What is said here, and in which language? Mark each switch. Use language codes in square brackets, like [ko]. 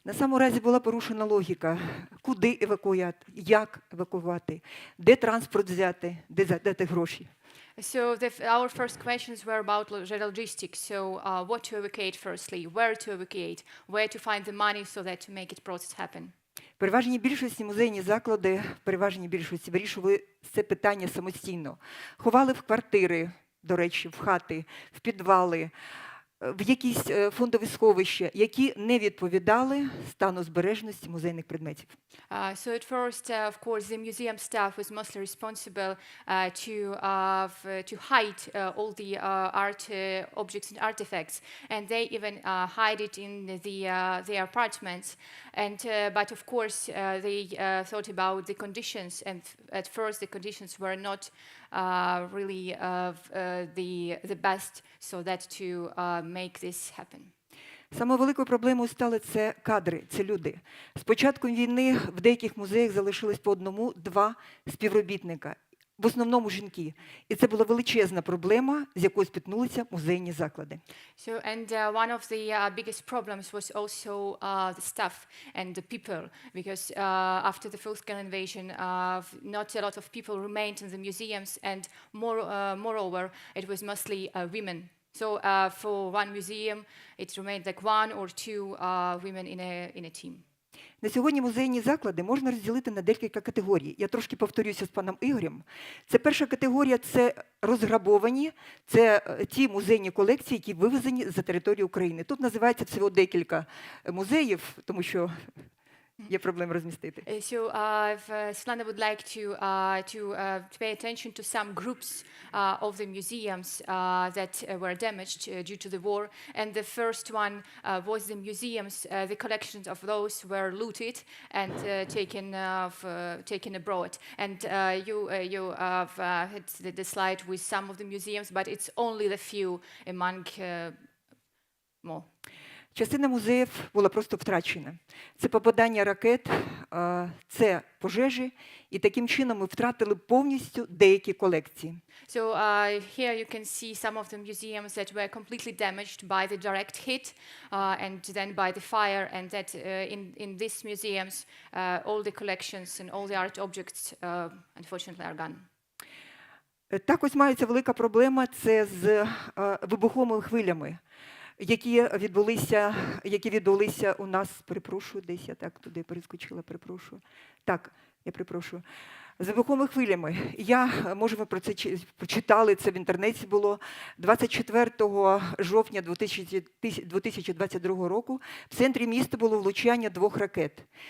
[uk] На самому разі була порушена логіка, куди евакуювати, як евакуювати, де транспорт взяти, де дати гроші. [en] So our first questions were about logistics. So what to evacuate firstly, where to evacuate, where to find the money so that to make it process happen. [uk] В переважній більшості музейні заклади, в переважній більшості вирішували це питання самостійно. Ховали в квартири, до речі, в хати, в підвали, в якісь фондові сховища, які не відповідали стану збережності музейних предметів. [en] So at first, of course, the museum staff was mostly responsible to hide all the art objects and artifacts, and they even hide it in their apartments. And but of course, they thought about the conditions, and at first the conditions were not really the best, so that to make this happen. [uk] Самою великою проблемою стали це кадри, це люди. З початком війни в деяких музеях залишилось по 1-2 співробітника, в основному жінки. І це була величезна проблема, з якою спіткнулися музейні заклади. [en] So, and one of the biggest problems was also the staff and the people, because after the full-scale invasion, not a lot of people remained in the museums, and moreover, it was mostly women. So for one museum, it remained like 1 or 2 women in a team. [uk] На сьогодні музейні заклади можна розділити на декілька категорій. Я трошки повторюся з паном Ігорем. Це перша категорія – це розграбовані, це ті музейні колекції, які вивезені за територію України. Тут називається всього декілька музеїв, тому що є проблеми розмістити. [en] So Svetlana would like to pay attention to some groups of the museums that were damaged due to the war. And the first one was the museums. The collections of those were looted and taken abroad. And you had the slide with some of the museums, but it's only the few among more. [uk] Частина музеїв була просто втрачена. Це попадання ракет, це пожежі, і таким чином ми втратили повністю деякі колекції. [en] So here you can see some of the museums that were completely damaged by the direct hit and then by the fire, and that in these museums all the collections and all the art objects unfortunately are gone. [uk] Також мається велика проблема – це з вибуховими хвилями, які відбулися у нас, перепрошую, десь я так туди перескочила, перепрошую. Так, я перепрошую. З вибуховими хвилями. Може, ви про це прочитали, це в інтернеті було. 24 жовтня 2022 року в центрі міста було влучання 2 ракет.